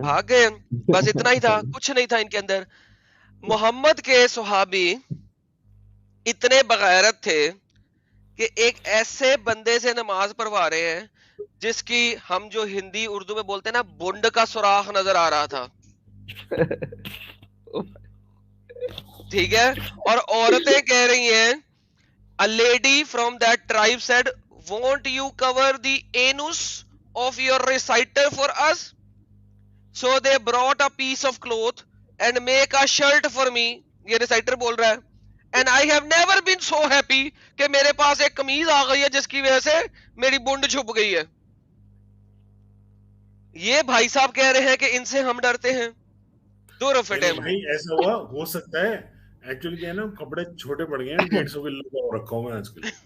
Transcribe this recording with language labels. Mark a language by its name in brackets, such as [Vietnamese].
[Urdu] بھاگ گئے ہیں, بس اتنا ہی تھا, کچھ نہیں تھا ان کے اندر. محمد کے صحابی اتنے بغیرت تھے کہ ایک ایسے بندے سے نماز پڑھوا رہے ہیں جس کی ہم جو ہندی اردو میں بولتے ہیں نا, بونڈ کا سوراخ نظر آ رہا تھا, ٹھیک ہے, اور عورتیں کہہ رہی ہیں, [English] a lady from that tribe said, won't you cover the anus of your reciter for us? So they brought a piece of cloth and make a shirt for me. [Urdu] یہ reciter بول رہا ہے, [English] and I have never been so happy [Urdu] کہ میرے پاس ایک قمیض آ گئی ہے جس کی وجہ سے میری بونڈ چھپ گئی ہے. یہ بھائی صاحب کہہ رہے ہیں کہ ان سے ہم ڈرتے ہیں. دور آف نہیں بھائی ایسا ہوا ہو سکتا ہے, ایکچولی کیا ہے نا, کپڑے چھوٹے پڑ گئے ہیں, 150 کلو رکھا ہوں میں آج کل.